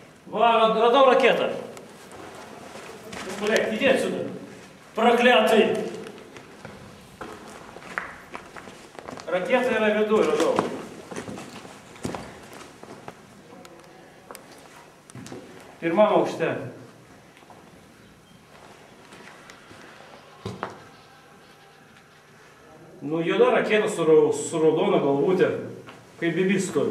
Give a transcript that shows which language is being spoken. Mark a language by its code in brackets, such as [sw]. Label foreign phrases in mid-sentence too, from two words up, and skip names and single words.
[lt] Va, radau raketą. [ru] Блядь, иди отсюда. [lt] Проклятый. Ракета yra viduj, radau. Pirmam aukšte. Nu, juoda raketa su raudona galvutė, kaip bibis stovi.